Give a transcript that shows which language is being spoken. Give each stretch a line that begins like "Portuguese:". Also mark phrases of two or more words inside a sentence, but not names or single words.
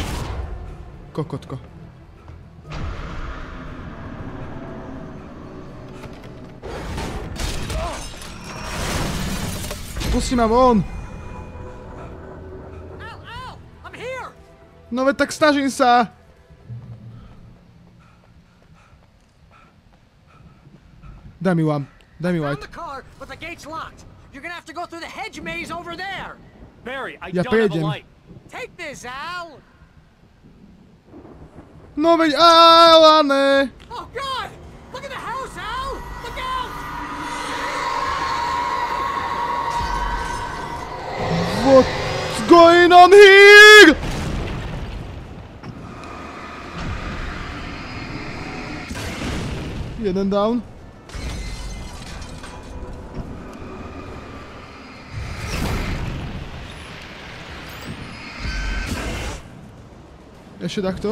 Slovak: Kokotko. Pusti ma von! No veď tak snažím sa! Daj mi light.
English: But the gate's locked. You're gonna have to go through the hedge maze over there. Barry, I
Slovak: Ja
English: don't have a
Slovak: prejdem.
English: light. Take this, Al.
Slovak: No veď Alane!
English: Oh God! Look at the house, Al. Look out! What's going on here?
Slovak: Jeden down. Ešte takto.